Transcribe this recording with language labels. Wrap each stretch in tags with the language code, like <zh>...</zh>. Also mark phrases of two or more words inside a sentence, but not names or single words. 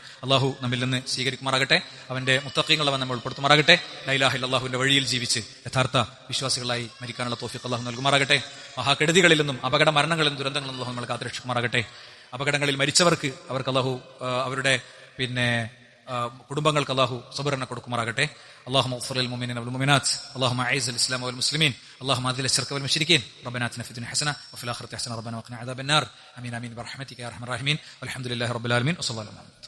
<ml>അള്ളാഹു നമ്മിൽ നിന്ന് സ്വീകരിക്കുമാറാകട്ടെ. അവന്റെ മുത്തഖീങ്ങളവൻ നമ്മൾ ഉൾപ്പെടുത്തുമാറാകട്ടെ.</ml> <ar>لا إله إلا الله</ar> <ml>വഴിയിൽ ജീവിച്ച് യഥാർത്ഥ വിശ്വാസികളായി മരിക്കാനുള്ള തൗഫീഖ് അള്ളാഹു നൽകുമാറാകട്ടെ. മഹാകെടുതികളിൽ നിന്നും അപകട മരണങ്ങളിൽ നിന്നും ദുരന്തങ്ങളിൽ നിന്നും അള്ളാഹു നമ്മളെ കാത്തുരക്ഷിക്കുമാറാകട്ടെ. അപകടങ്ങളിൽ മരിച്ചവർക്ക് അവർക്ക് അവരുടെ കുടുംബങ്ങൾക്ക് അള്ളാഹു സബറിനെ കൊടുക്കുമാറാകട്ടെ.</ml> <ar>اللهم اغفر للمؤمنين والمؤمنات اللهم اعز الاسلام والمسلمين اللهم اذل الشرك والمشركين ربنا اتنا في الدنيا حسنه وفي الاخره حسنه ربنا وقنا عذاب النار امين امين برحمتك يا ارحم الراحمين والحمد لله رب العالمين وصلى الله عليه وسلم.</ar>